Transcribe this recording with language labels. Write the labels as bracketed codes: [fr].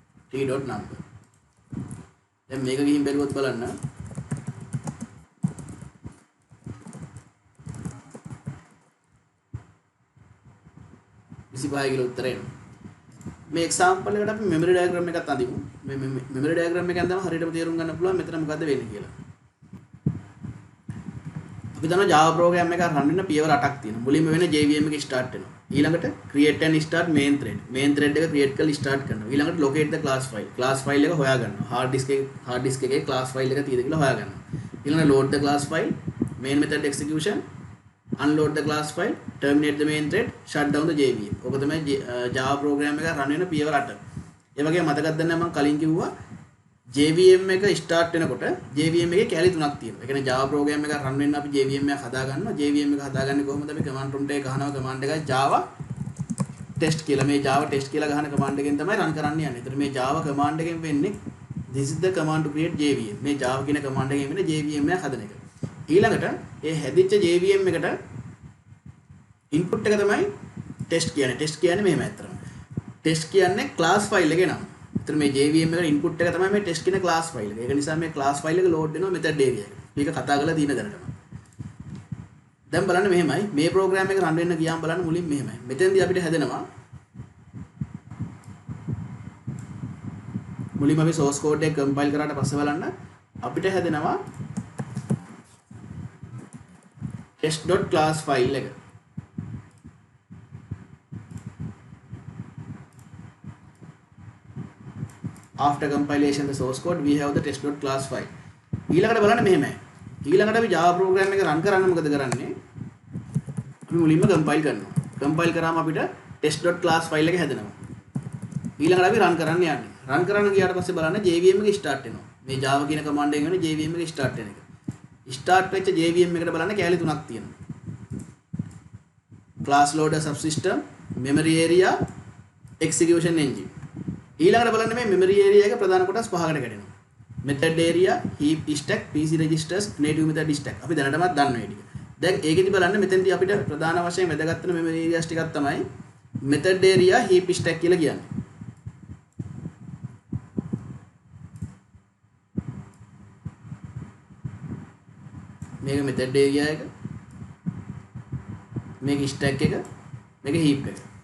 [si] t dot number. දැන් මේක ගිහින් බැලුවොත් බලන්න 25 කියලා උත්තරය එනවා. මේ example එකට අපි memory diagram එකක් අඳිමු. මේ memory diagram එකෙන් තමයි හරියටම තේරුම් ගන්න පුළුවන් මෙතන මොකද්ද වෙන්නේ කියලා. අපි දන්නවා Java program එකක් run වෙන පියවර 8ක් තියෙනවා. මුලින්ම වෙන්නේ JVM එක start වෙනවා. [en] ඊළඟට create and start main thread. [si] main thread එක create කරලා start කරනවා. [en] ඊළඟට locate the class file. [si] class file එක හොයා ගන්නවා. hard disk එකේ class file එක තියෙද කියලා හොයා ගන්නවා. [en] ඊළඟට load the class file, main method execution, unload the class file, terminate the main thread, shut down the JVM. [si] ඔක තමයි Java program එක run වෙන පියවර 8. ඒ වගේ මතකද දැන් මම කලින් කිව්වා JVM එක ස්ටාර්ට් වෙනකොට JVM එකේ කැලි තුනක් තියෙනවා. ඒ කියන්නේ Java program එක run වෙන්න අපි JVM එක හදා ගන්නවා. JVM එක හදාගන්නේ කොහොමද? අපි command prompt එක ගහනවා command එකයි Java test කියලා. මේ Java test කියලා ගහන command එකෙන් තමයි run කරන්න යන්නේ. ඒතර මේ Java command එකෙන් වෙන්නේ [en] this is the command to create JVM. [si] මේ Java කියන command එකෙන් වෙන්නේ JVM එක හදන එක. ඊළඟට ඒ හැදිච්ච JVM එකට input එක තමයි test කියන්නේ. test කියන්නේ මෙහෙම ඇත්තටම. test කියන්නේ class file එකේ නම. ඒතර මේ JVM එකට input එක තමයි මේ test කියන class file එක. ඒක නිසා මේ class file එක load වෙනවා method area එකට. මේක කතා කරලා තියෙන දැනටම. දැන් බලන්න මෙහෙමයි. මේ program එක run වෙන්න ගියාම බලන්න මුලින් මෙහෙමයි. මෙතෙන්දී අපිට හැදෙනවා මුලින්ම අපි source code එක compile කරාට පස්සේ බලන්න අපිට හැදෙනවා test.class file එක. [en] After compilation the source code we have the test.class file. [si] ඊළඟට බලන්න මෙහෙමයි. ඊළඟට අපි Java program එක run කරන්න මොකද කරන්නේ? අපි මුලින්ම compile කරනවා. compile කරාම අපිට test.class file එක හැදෙනවා. ඊළඟට අපි run කරන්න යන්නේ. run කරන්න ගියාට පස්සේ බලන්න JVM එක start වෙනවා. මේ Java කියන command එකෙන් වෙන JVM එක start වෙන එක. start වෙච්ච JVM එකට බලන්න කැලි තුනක් තියෙනවා. [en] class loader subsystem, memory area, execution engine. [si] ඊළඟට බලන්න මේ memory area එක ප්‍රධාන කොටස් පහකට කැඩෙනවා. [en] method area, heap stack, PC registers, native method stack. [si] අපි දැනටමත් දන්න මේ ටික. දැන් ඒකෙදි බලන්න මෙතෙන්දී අපිට ප්‍රධාන වශයෙන් වැදගත් වෙන memory areas ටිකක් තමයි method area, heap stack කියලා කියන්නේ. මේක method area එක, මේක stack එක, මේක heap එක.